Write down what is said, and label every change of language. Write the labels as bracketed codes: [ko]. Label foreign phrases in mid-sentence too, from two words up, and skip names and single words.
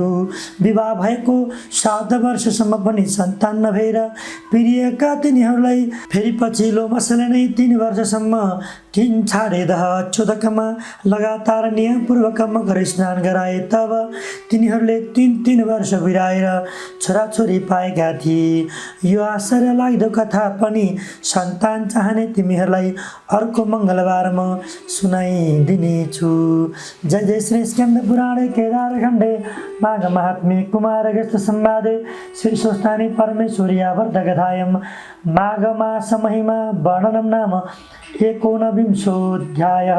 [ne] विवाह भएको 7 वर्षसम्म पनि सन्तान नभएर पिरिएका तिनीहरूलाई फेरि पछिल्लो मसले नै 3 वर्षसम्म तीन छाडे दह चोदकमा लगातार नियमपूर्वक मकर स्नान गराए। तब तिनीहरूले 3 वर्ष बिराएर छोराछोरी पाएका थिए। यो आश्चर्य लाग्दो कथा पनि सन्तान चाहने तिमीहरूलाई अर्को मङ्गलबारमा सुनाइदिनेछु। [sa] जय जय श्री स्कन्द पुराणे केदारखण्डे माघ महात्म्ये कुमारगस्थ संवादे श्री स्वस्थानी परमेश्वरी आवर्तकथायां माघ मास महिमा वर्णनं नाम 19विंशोऽध्यायः।